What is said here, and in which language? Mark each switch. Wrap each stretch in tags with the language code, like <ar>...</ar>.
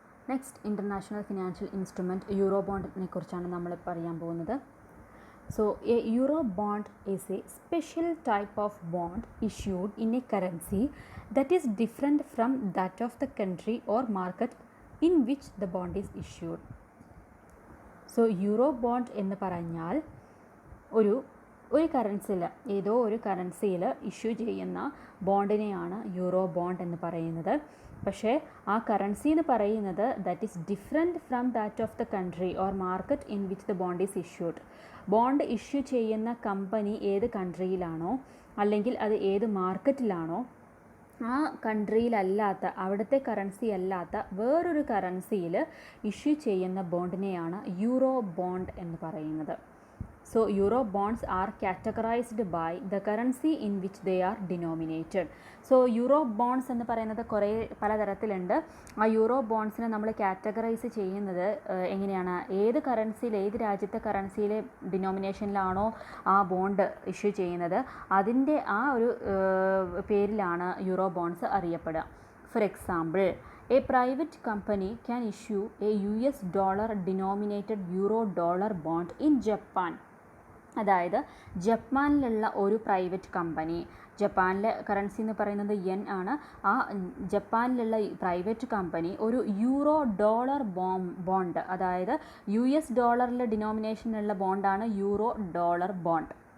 <ml>Next international financial instrument euro ബോണ്ടിനെ കുറിച്ചാണ് നമ്മൾ പറയാൻ പോകുന്നത്.</ml> <en>So a euro bond is a special type of bond issued in a currency that is different from that of the country or market in which the bond is issued.</en> <ml>So euro bond എന്ന് പറഞ്ഞാൽ ഒരു കറൻസിയിൽ ഏതോ ഒരു കറൻസിയിൽ issue ചെയ്യുന്ന ബോണ്ടിനെയാണ് euro bond എന്ന് പറയുന്നത്. പക്ഷേ ആ കറൻസി എന്ന് പറയുന്നത്</ml> <en>That is different from that of the country or market in which the bond is issued.</en> <ml>Bond issue ചെയ്യുന്ന കമ്പനി ഏത് കൺട്രിയിലാണോ അല്ലെങ്കിൽ അത് ഏത് മാർക്കറ്റിലാണോ ആ കൺട്രിയിലല്ലാത്ത അവിടുത്തെ കറൻസി അല്ലാത്ത വേറൊരു കറൻസിയിൽ ഇഷ്യൂ ചെയ്യുന്ന ബോണ്ടിനെയാണ് യൂറോ ബോണ്ട് എന്ന് പറയുന്നത്.</ml> <en>So euro bonds are categorized by the currency in which they are denominated.</en> <ml>So euro bonds എന്ന് പറയുന്നത് കുറേ പലതരത്തിലുണ്ട്. ആ യൂറോ ബോണ്ട്സിനെ നമ്മൾ കാറ്റഗറൈസ് ചെയ്യുന്നത് എങ്ങനെയാണ്, ഏത് കറൻസിയിൽ ഏത് രാജ്യത്തെ കറൻസിയിലെ ഡിനോമിനേഷനിലാണോ ആ ബോണ്ട് ഇഷ്യൂ ചെയ്യുന്നത് അതിൻ്റെ ആ ഒരു പേരിലാണ് euro bonds അറിയപ്പെടുക.</ml> <en>For example, a private company can issue a US dollar denominated euro dollar bond in Japan.</en> <ml>അതായത് ജപ്പാനിലുള്ള ഒരു പ്രൈവറ്റ് കമ്പനി, ജപ്പാനിലെ കറൻസി എന്ന് പറയുന്നത് യെൻ ആണ്, ആ ജപ്പാനിലുള്ള പ്രൈവറ്റ് കമ്പനി ഒരു യൂറോ ഡോളർ ബോണ്ട്, അതായത് US ഡോളറിലെ ഡിനോമിനേഷനുള്ള ബോണ്ടാണ് യൂറോ ഡോളർ ബോണ്ട്.</ml>